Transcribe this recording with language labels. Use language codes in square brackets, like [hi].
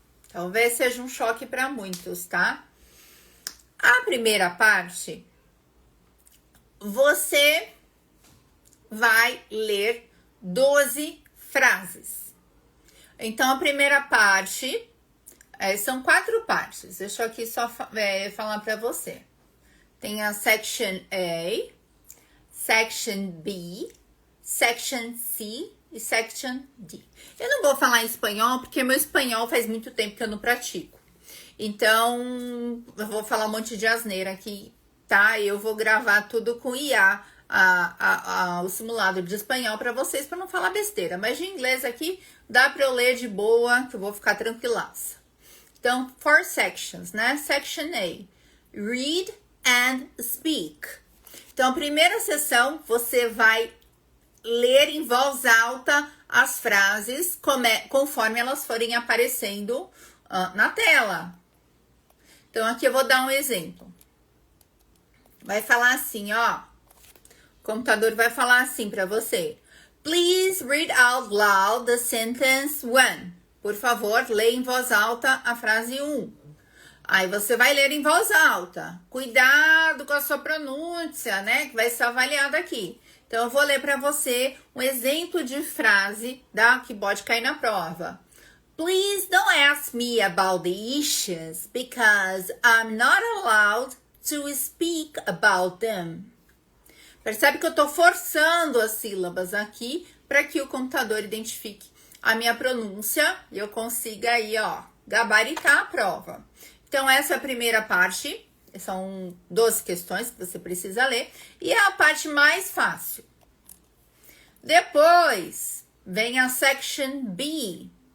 [pt] Talvez seja um choque para muitos, tá? A primeira parte, você vai ler 12 frases. Então, a primeira parte, são 4 partes. Deixa eu aqui só falar para você. Tem a Section A, Section B, Section C e Section D. Eu não vou falar em espanhol, porque meu espanhol faz muito tempo que eu não pratico. Então, eu vou falar um monte de asneira aqui, tá? Eu vou gravar tudo com IA, o simulado de espanhol para vocês, para não falar besteira. Mas de inglês aqui, dá para eu ler de boa, que eu vou ficar tranquilaça. Então, 4 sections, né? [en] Section A, read and speak. [pt] Então, a primeira sessão, você vai ler em voz alta as frases conforme elas forem aparecendo na tela. Então, aqui eu vou dar um exemplo. Vai falar assim, ó. O computador vai falar assim para você. [en] Please read out loud the sentence 1. [pt] Por favor, leia em voz alta a frase 1. Aí você vai ler em voz alta. Cuidado com a sua pronúncia, né? Que vai ser avaliada aqui. Então, eu vou ler para você um exemplo de frase que pode cair na prova. [en] Please don't ask me about the issues because I'm not allowed to speak about them. [pt] Percebe que eu tô forçando as sílabas aqui para que o computador identifique a minha pronúncia e eu consiga aí, ó, gabaritar a prova. Então, essa é a primeira parte. São 12 questões que você precisa ler. E é a parte mais fácil. Depois, vem a Section B.